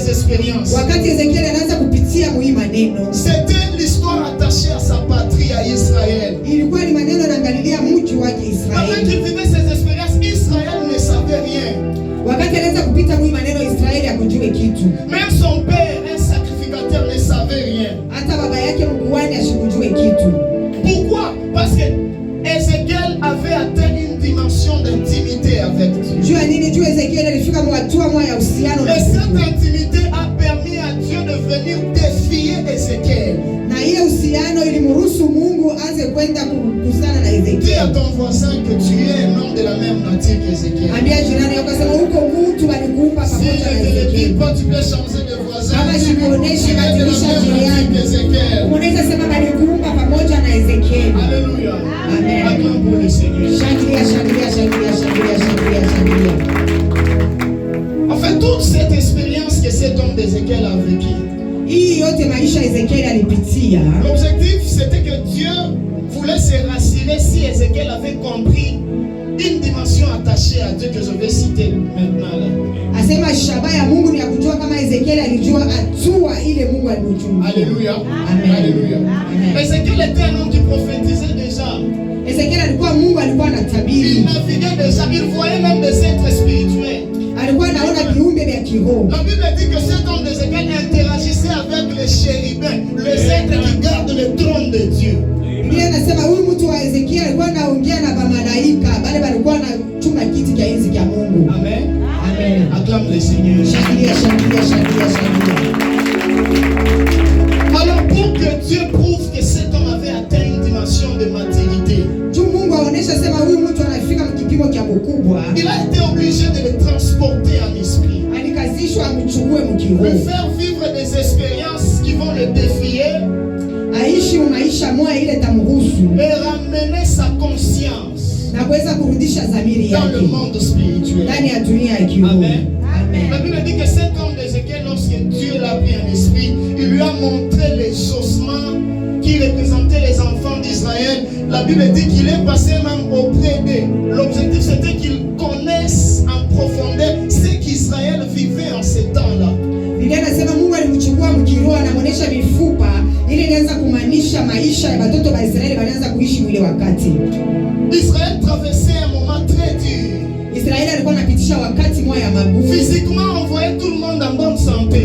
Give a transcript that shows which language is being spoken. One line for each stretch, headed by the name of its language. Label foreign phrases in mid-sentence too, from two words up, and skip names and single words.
French: expérience.
Swahili: Wakati Ezekiel anaanza kupitia hii maneno,
French: C'était l'histoire attachée à sa patrie, à Israël.
Swahili: ilikuwa ni maneno yanaangalilia mji wake
French: Pendant
Swahili: Israeli.
French: qu'il vivait ces expériences, Israël ne savait rien.
Swahili: Wakati anaanza kupita hii maneno, Israeli hakujua kitu.
French: Même son père, un sacrificateur, ne savait rien.
Swahili: Hata baba yake mkuhani ashikujue kitu.
French: Pourquoi? Parce que Ézéchiel avait atteint une dimension d'intimité avec Dieu.
Swahili: Jua nini? Jua Ezekiel alifika hatua moja ya uhusiano na
French: Et cette
Swahili: Mungu.
French: intimité a permis à Dieu de venir défier Ézéchiel.
Swahili: Na hiyo uhusiano ilimruhusu Mungu aanze kwenda kukusana na
French: Dis à
Swahili: Ezekiel.
French: ton voisin que tu es un homme de la même nature qu'Ézéchiel.
Swahili: Ambia jirani yako sema huko mtu alikuumba
French: Si
Swahili: pamoja
French: je
Swahili: na
French: ne te le dis
Swahili: Ezekiel.
French: pas, tu peux changer de voisin.
Swahili: Kama
French: Tu
Swahili: sikuoneshi
French: es de la
Swahili: badilisha
French: même nature
Swahili: jirani.
French: qu'Ézéchiel.
Swahili: Unaweza sema alikuumba pamoja na Ezekiel.
French: Alléluia. Amen. Acclame pour le Seigneur.
Swahili: Shangilia, shangilia, shangilia, shangilia, shangilia, shangilia.
French: En fait, toute cette expérience que cet homme d'Ézéchiel a vécue,
Swahili: Hii yote maisha Ezekiel alipitia.
French: l'objectif c'était que Dieu voulait se rassurer si Ézéchiel avait compris une dimension attachée à Dieu que je vais citer maintenant là.
Swahili: Asema shabaha ya Mungu ni ya kujua kama Ezekiel alijua hatua ile Mungu alimchungulia.
French: Alléluia. Amen. Alléluia. Amen. Ézéchiel était un homme qui prophétisait déjà.
Swahili: Ezekiel alikuwa Mungu alikuwa
French: Il
Swahili: anatabiri.
French: naviguait déjà. Il voyait même des êtres spirituels.
Swahili: Alikuwa anaona viumbe vya kiroho.
French: La Bible dit que cet homme d'Ézéchiel interagissait avec les chérubins, les êtres qui gardent le trône de Dieu.
Swahili: Biblia inasema huyu mtu wa Ezekiel alikuwa anaongea na malaika, bali walikuwa wanachunga kiti cha enzi cha Mungu.
French: Amen. Amen. Acclame le Seigneur.
Swahili: Shangilia, shangilia, shangilia, shangilia.
French: Alors pour que Dieu prouve que cet homme avait atteint une dimension de maturité,
Swahili: Juu Mungu aonesha sema huyu mtu anafika kipimo cha ukubwa,
French: il a été obligé de le transporter en esprit,
Swahili: alikazishwa amchukue
French: lui
Swahili: mkiroho,
French: faire vivre des expériences qui vont le défier
Swahili: aishi maisha moja ile tamruhusu
French: et ramener sa conscience
Swahili: na kuweza kurudisha dhamiri
French: dans le
Swahili: yake
French: monde spirituel.
Swahili: ndani ya dunia ya kiroho.
French: Amen. La Amen. Bible dit que cet homme d'Ézéchiel, lorsque Dieu l'a pris en esprit, il lui a montré les ossements qui représentaient les enfants d'Israël. La Bible dit qu'il est passé même auprès d'eux. L'objectif c'était qu'ils connaissent en profondeur ce qu'Israël vivait en ces temps-là.
Swahili: Biblia inasema Mungu alimchukua mkiroho, anamuonesha mifupa ili ilianza kumaanisha maisha ya watoto wa Israeli walianza kuishi mwile wakati.
French: Israël traversait un moment très dur.
Swahili: Israeli alikuwa anapitisha wakati moja ya magumu.
French: Physiquement, on voyait tout le monde en bonne santé.